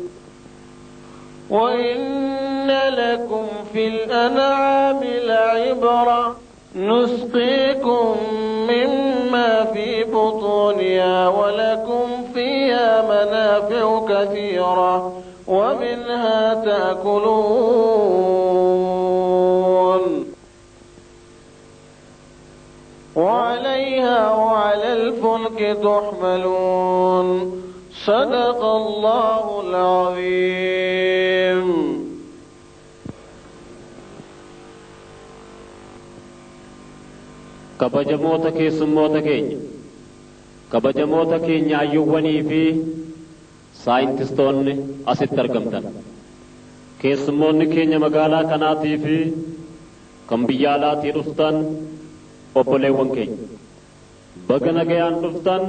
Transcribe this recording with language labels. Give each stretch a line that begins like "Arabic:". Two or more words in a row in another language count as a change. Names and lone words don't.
Arabic: وإن لكم في الأنعام لعبرة نسقيكم مما في بطونها ولكم فيها منافع كثيرة ومنها تأكلون وعليها وعلى الفلك تحملون. صدق الله العظيم.
Oromo: kabajamoota keessummoota keenya kabajamoota keenya ayyuwwanii fi saayintistoonni asitti argamtan keessummoonni keenya magaalaa kanaatii fi kan biyya alaatii dhuftan obboleewwan keenya baga nagayaan dhuftan.